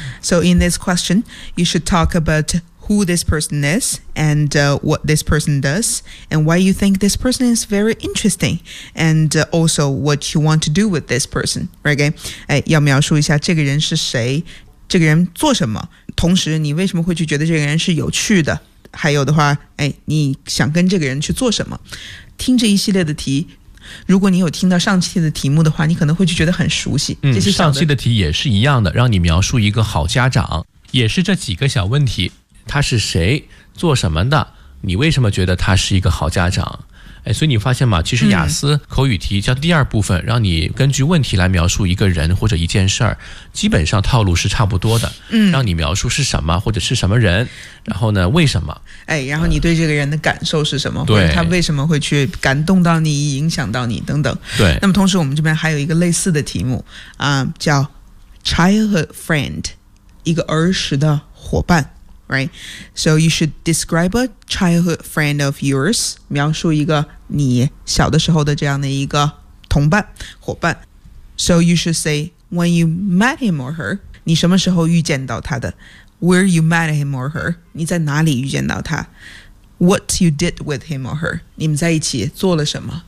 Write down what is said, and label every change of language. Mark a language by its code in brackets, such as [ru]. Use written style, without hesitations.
[en] So in this question, you should talk aboutwho this person is and what this person does and why you think this person is very interesting and also what you want to do with this person, right? [zh] 要描述一下这个人是谁，这个人做什么，同时你为什么会去觉得这个人是有趣的，还有的话，你想跟这个人去做什么。听这一系列的题，如果你有听到上期的题目的话，你可能会去觉得很熟悉。上期的题也是一样的，让你描述一个好家长，也是这几个小问题，他是谁，做什么的，你为什么觉得他是一个好家长。所以你发现吗，其实雅思口语题叫第二部分，让你根据问题来描述一个人或者一件事儿，基本上套路是差不多的，让你描述是什么或者是什么人，然后呢为什么，然后你对这个人的感受是什么，对，或者他为什么会去感动到你，影响到你等等。对，那么同时我们这边还有一个类似的题目叫 Childhood Friend， 一个儿时的伙伴。Right. [en] So you should describe a childhood friend of yours. [zh] 描述一个你小的时候的这样的一个同伴，伙伴。 [en] So you should say, when you met him or her, [zh] 你什么时候遇见到他的？ [en] Where you met him or her, [zh] 你在哪里遇见到他？ [en] What you did with him or her, [zh] 你们在一起做了什么？